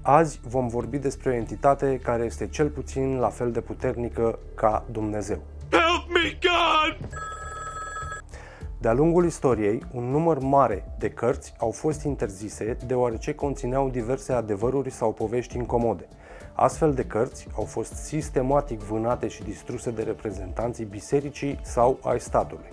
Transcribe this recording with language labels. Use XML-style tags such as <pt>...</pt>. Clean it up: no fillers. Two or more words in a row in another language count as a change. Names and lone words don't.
<ro>Azi vom vorbi despre o entitate care este cel puțin la fel de puternică ca Dumnezeu.</ro> <en>Help me, God!</en> <ro>De-a lungul istoriei, un număr mare de cărți au fost interzise deoarece conțineau diverse adevăruri sau povești incomode. Astfel de cărți au fost sistematic vânate și distruse de reprezentanții bisericii sau ai statului.</ro>